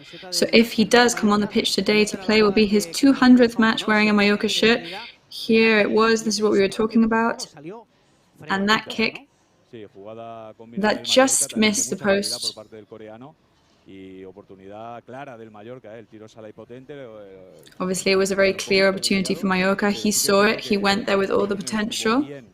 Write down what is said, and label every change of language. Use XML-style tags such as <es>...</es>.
<en>So if he does come on the pitch today to play, it will be his 200th match wearing a Mallorca shirt. Here it was, this is what we were talking about. And that kick, that just missed the post.</en> <es>y oportunidad clara del Mallorca, el tiro sala y potente.</es> <en>Obviously, it was a very clear opportunity for Mallorca. He saw it. He went there with all the potential.</en>